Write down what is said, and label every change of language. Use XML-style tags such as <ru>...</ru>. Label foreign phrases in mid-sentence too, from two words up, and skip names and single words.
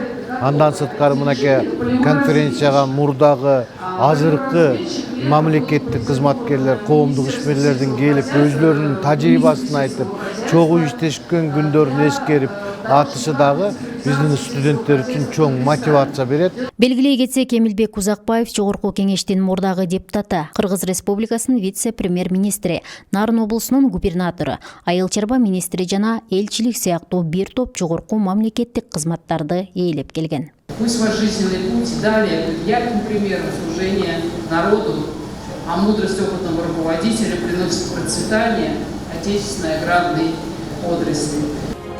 <ky>Андан сырткары мынакей конференцияга мурдагы азыркы мамлекеттик кызматкерлер, коомдук ишмерлердин келип өзлөрүнүн тажрыйбасын айтып, чогуу иштешкен күндөрүн эскерип атышы дагы биздин студенттер үчүн чоң мотивация берет. Белгилей кетсек, Эмилбек Узакбаев Жогорку кеңештин мурдагы депутаты, Кыргыз Республикасынын вице-премьер-министри, Нарын облусунун губернатору, айыл чарба министри жана элчилик сыяктуу бир топ жогорку мамлекеттик кызматтарды ээлеп келген.</ky> <ru>Мы свой жизненный путь дали ярким примером служения народу, а мудрость опытного руководителя приносит процветание отечественной аграрной отрасли.</ru>